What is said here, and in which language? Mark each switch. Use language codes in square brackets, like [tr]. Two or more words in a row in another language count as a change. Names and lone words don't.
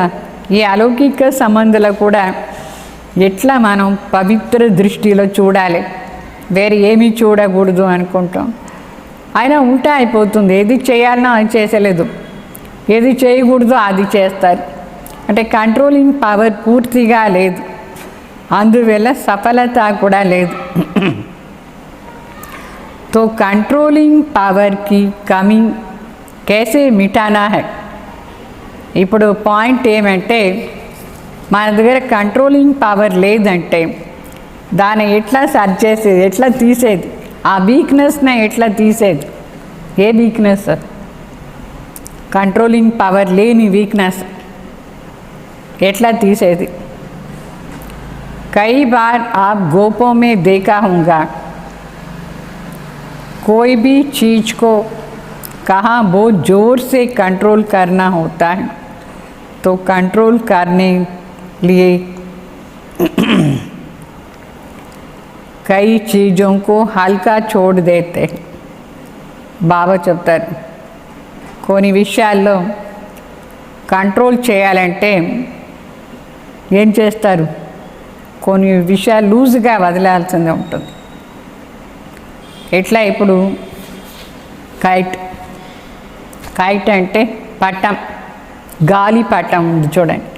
[te] ఈ అలౌకిక సంబంధాలు కూడా ఎట్లా మనం పవిత్ర దృష్టిలో చూడాలి, వేరే ఏమీ చూడకూడదు అనుకుంటాం. అయినా ఉల్టా అయిపోతుంది, ఏది చేయాలనో అది చేసలేదు, ఏది చేయకూడదో అది చేస్తారు. అంటే [en] controlling power [te] పూర్తిగా లేదు, అందువల్ల సఫలత కూడా లేదు. [hi] तो [en] controlling power [hi] की कमी कैसे मिटाना है. [te] ఇప్పుడు పాయింట్ ఏమంటే మన దగ్గర [en] controlling power [te] లేదంటే దాన్ని ఎట్లా సర్చ్ చేసేది, ఎట్లా తీసేది, ఆ వీక్నెస్ని ఎట్లా తీసేది. ఏ వీక్నెస్? [en] controlling power [te] లేని వీక్నెస్ ఎట్లా తీసేది. [hi] कई बार आप गोपों में देखा होगा, कोई भी चीज़ को कहाँ बहुत ज़ोर से कंट्रोल करना होता है, तो कंट्रोल करने लिए कई चीज़ों को हल्का छोड़ देते हैं. [te] బాబా చెప్తారు కొన్ని విషయాల్లో కంట్రోల్ చేయాలంటే ఏం చేస్తారు, కొన్ని విషయాలు లూజ్గా వదిలాల్సిందే ఉంటుంది. ఎట్లా ఇప్పుడు కైట్ అంటే పట్టం, గాలి పట్టం ఉంది చూడండి.